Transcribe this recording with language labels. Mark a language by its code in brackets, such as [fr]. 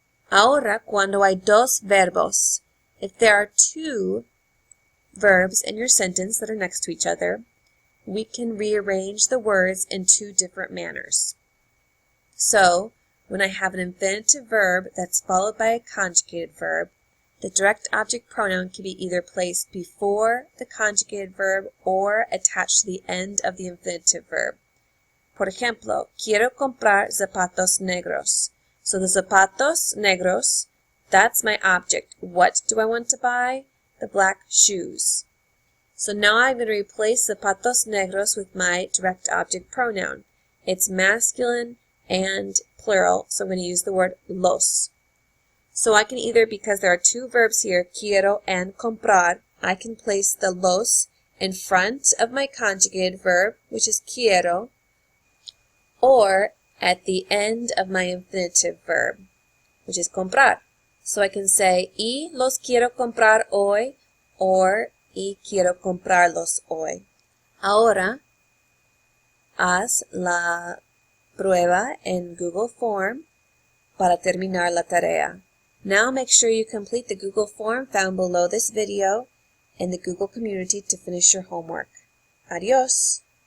[es] Ahora, cuando hay dos verbos, [en] if there are two verbs in your sentence that are next to each other, we can rearrange the words in two different manners. So, when I have an infinitive verb that's followed by a conjugated verb, the direct object pronoun can be either placed before the conjugated verb or attached to the end of the infinitive verb. [es] Por ejemplo, quiero comprar zapatos negros. [en] So the zapatos negros, that's my object. What do I want to buy? The black shoes. So now I'm going to replace zapatos negros with my direct object pronoun. It's masculine and plural, so I'm going to use the word los. So I can either, because there are two verbs here, quiero and comprar, I can place the los in front of my conjugated verb, which is quiero, or at the end of my infinitive verb, which is comprar. So I can say, [es] y los quiero comprar hoy, [en] or [es] y quiero comprarlos hoy. Ahora, haz la prueba en Google Form para terminar la tarea. [en] Now make sure you complete the Google form found below this video in the Google community to finish your homework. Adios!